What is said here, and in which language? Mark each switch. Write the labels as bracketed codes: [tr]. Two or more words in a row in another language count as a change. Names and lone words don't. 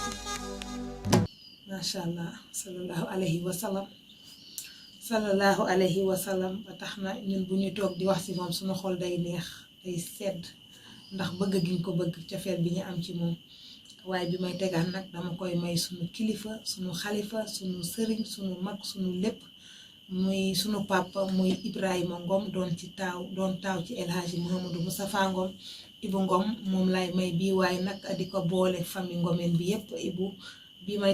[ar] ما شاء الله صلى الله عليه وسلم صلى الله عليه وسلم [wo] ba tax na ñun bu ñu toog di wax ci moom suñu xol day neex day sedd ndax bëgg giñ ko bëgg cofeel bi ñu am ci moom waaye bi may tegaan nag dama koy may suñu kilifa suñu xalifa suñu sëriñ suñu mag suñu lépp muy suñu papa muy Ibrahima Ngom doon taaw ci El Hadji Mouhamadou Moustapha Ngom Ibu Ngom moom lay may bii waaye nag di ko boole famille Ngomeen bi yépp Ibu bi may